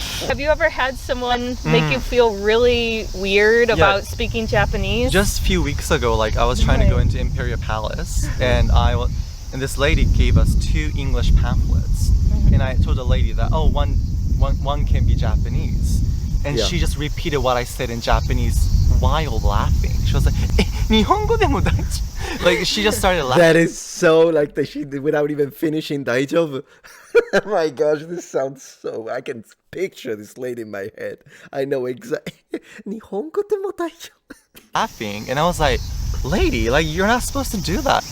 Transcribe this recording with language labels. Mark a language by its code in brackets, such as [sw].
[en] Have you ever had someone make you feel really weird about speaking Japanese? Just a few weeks ago, like I was trying to go into Imperial Palace, and and this lady gave us 2 English pamphlets, and I told the lady that one can be Japanese, and she just repeated what I said in Japanese while laughing. She was like, [ja] 日本語でも大丈夫? [en] Like she just started laughing. That is so like the she without even finishing 大丈夫. Oh my gosh, this sounds so. I can picture this lady in my head. I know exactly. [ja] 日本語でも大丈夫? [en] Laughing, and I was like, lady, like you're not supposed to do that.